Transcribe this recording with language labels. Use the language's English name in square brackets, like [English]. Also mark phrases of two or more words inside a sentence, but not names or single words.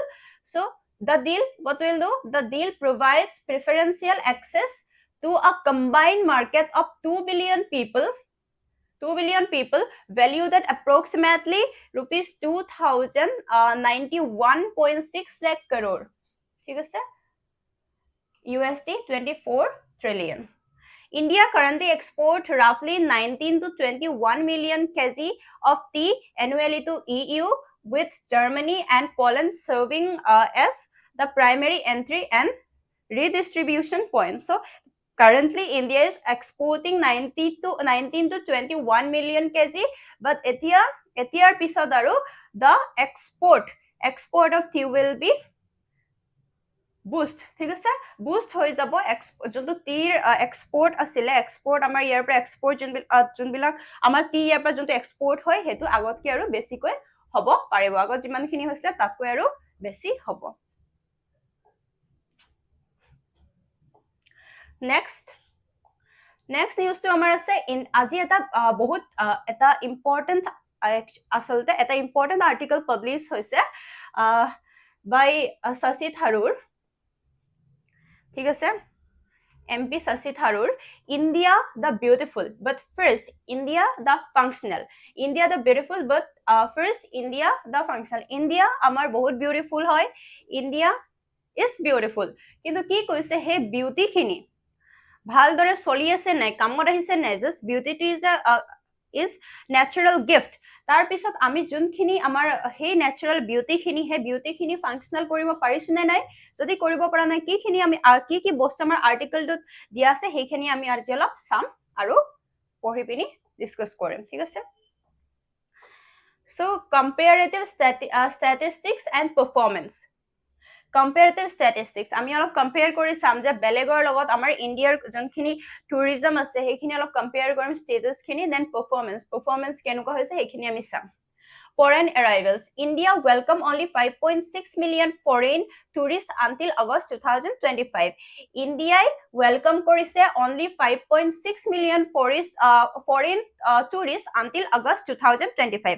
[English] So the deal, what will do? The deal provides preferential access to a combined market of 2 billion people. 2 billion people valued at approximately rupees 2091.6 lakh crore. [Assamese] ঠিক আছে? [English] USD 24 trillion. India currently exports roughly 19 to 21 million kg of tea annually to EU, with Germany and Poland serving as the primary entry and redistribution point. So currently India is exporting 19 to 21 million kg, but [Assamese] এতিয়াৰ পিছত আৰু [English] the export of tea will be boost. [Assamese] ঠিক আছে, boost হৈ যাব যোনটো টিৰ এক্সপোৰ্ট আছিলে, এক্সপোৰ্ট আমাৰ ইয়াৰ পৰা এক্সপোৰ্ট যোনবিলাক আমাৰ টি ইয়াৰ পৰা যোনটো এক্সপোৰ্ট হয় সেইটো আগতকৈ আৰু বেছিকৈ হ'ব পাৰিব, আগত যিমানখিনি হৈছিলে তাতকৈ আৰু বেছি হ'ব। নেক্সট নিউজটো আমাৰ আছে, আজি এটা বহুত এটা ইম্পৰ্টেণ্ট, আচলতে এটা [English] important article publish [Assamese] হৈছে বাই শশী থাৰুৰ। ঠিক আছে, [English] MP Shashi Tharoor, India the beautiful, but first India the functional. India the beautiful, but first India the functional. [Assamese] India amar bahut beautiful hoy, [English] India is beautiful, [Assamese] কিন্তু কি কৈছে হে beauty খিনি ভাল দৰে চলি আছে নাই, কামত আহিছে নাই, [English] just beauty is natural gift. [Assamese] তাৰ পিছত আমি যোনখিনি আমাৰ হে [English] natural beauty [Assamese] খিনি ফাংশনাল কৰিব পাৰিছো নে নাই, যদি কৰিব পৰা নাই কিখিনি আমি কি বস্তু আমাৰ আৰ্টিকলটোত দিয়া আছে সেইখিনি আমি আজি অলপ চাম আৰু পঢ়ি পিনি ডিসকাস কৰিম। ঠিক আছে, [English] so comparative statistics and performance. Comparative statistics [Assamese] আমি অলপ কম্পেয়াৰ কৰি চাম যে বেলেগৰ লগত আমাৰ ইণ্ডিয়াৰ যোনখিনি টুৰিজম আছে সেইখিনি অলপ কম্পেয়াৰ কৰিম, ষ্টেটাস খিনি, [English] then performance [Assamese] কেনেকুৱা হৈছে সেইখিনি আমি চাম। [English] Foreign arrivals. India welcome only 5.6 million foreign tourists until August 2025. India welcome korise only 5.6 million foreign tourists until August 2025.